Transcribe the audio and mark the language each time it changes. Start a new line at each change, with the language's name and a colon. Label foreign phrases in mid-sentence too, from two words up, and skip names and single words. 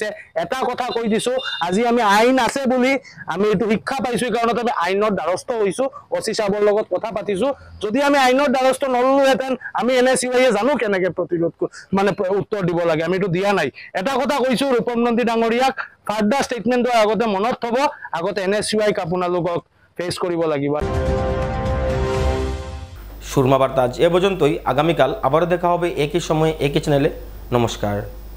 Assamese: এটা কথা কৈ দিছো, আজি আমি আইন আছে বুলি আমি এইটো শিক্ষা পাইছো, কাৰণতে আমি আইনৰ দ্বাৰস্থ হৈছো, অচি সাহেবৰ লগত কথা পাতিছো। যদি আমি আইনৰ দ্বাৰস্থ নললোহেঁতেন আমি NSUIয়ে জানো কেনেকে প্ৰতিৰোধ মানে উত্তৰ দিব লাগে, আমি এইটো দিয়া নাই। এটা কথা কৈছো ৰূপম নন্দী ডাঙৰীয়াক,
English: further statement
Assamese: আগতে মনত থব, আগতে NSUIক আপোনালোকক ফেচ কৰিব লাগিব।
Bangla: সুরমা বার্তা আজ এ পর্যন্তই। আগামীকাল আবারও দেখা হবে একই সময়ে একই চ্যানেলে। নমস্কার।